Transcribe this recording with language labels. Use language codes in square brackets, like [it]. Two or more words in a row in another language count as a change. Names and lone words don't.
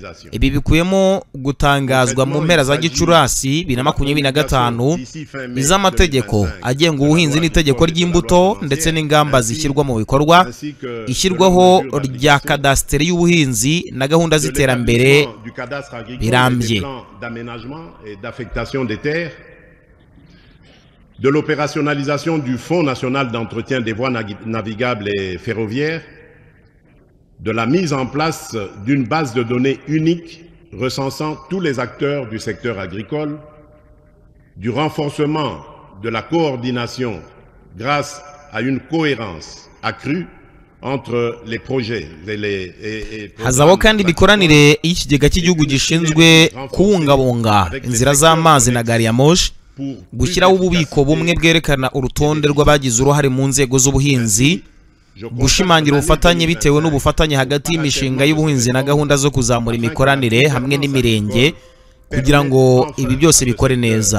[rw] Ibi bikuyemo gutangazwa mu mpera za Gicurasi 2025 iz'amategeko agenga ubuhinzi n'itegeko ry'imbuto ndetse n'ingamba zishyirwa mu bikorwa, ishyirwaho rya kadasiteri y'ubuhinzi na gahunda z'iterambere birambye. [fr] De l'opérationnalisation du Fonds national d'entretien des voies navigables et ferroviaires, de la mise en place d'une base de données unique recensant tous les acteurs du secteur agricole, du renforcement de la coordination grâce à une cohérence accrue entre les projets [rw] hazabaho kandi imikoranire y'ikigega cy'igihugu gishinzwe kubungabunga inzira z'amazi na gari ya moshi, gushyiraho ububiko bumwe bwerekana urutonde rw'abagize uruhare mu nzego z'ubuhinzi, gushimangira ubufatanye bitewe n'ubufatanye hagati y'imishinga y'ubuhinzi na gahunda zo kuzamura imikoranire hamwe n'imirenge kugira ngo ibi byose bikore neza.